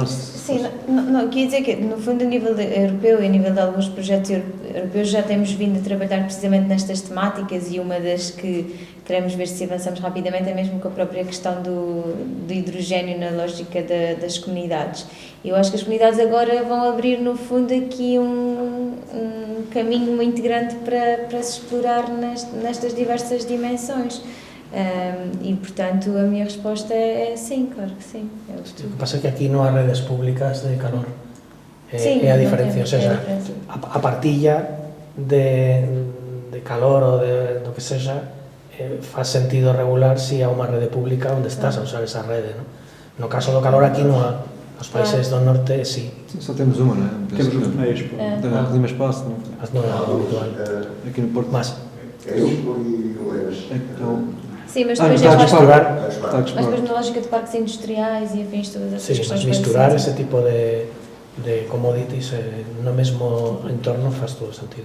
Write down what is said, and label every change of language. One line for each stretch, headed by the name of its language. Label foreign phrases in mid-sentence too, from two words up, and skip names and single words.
Portuguese: Sim, não, quer dizer que, no fundo, a nível europeu e a nível de alguns projetos europeus, já temos vindo a trabalhar precisamente nestas temáticas, e uma das que queremos ver se avançamos rapidamente é mesmo com a própria questão do hidrogénio na lógica das comunidades. Eu acho que as comunidades agora vão abrir, no fundo, aqui um caminho muito grande para se explorar nestas diversas dimensões. E, portanto, a minha resposta é sim, claro que sim.
Galician: O que pasa é que aquí non há redes públicas de calor. Sí, é a diferencia,
Spanish: o sea,
Galician: diferencia. a partilla de calor ou do que sexa, faz sentido regular si há unha rede pública onde estás a usar esa rede, ¿no? No caso do calor aquí non há. Nos países do norte, sí.
Portuguese: Só temos uma, não é? Temos os meios. Da Lima Espaço, não?
Galician: Mas non é algo habitual.
Portuguese: Aqui no Porto. Mas, É Expo e Oeiras. Sim, mas depois está a misturar. disparar. Mas depois na lógica de parques industriais e afins, todas essas
Galician: sí,
Portuguese: questões.
Galician: mas misturar ese tipo de commodities no mesmo entorno faz todo sentido.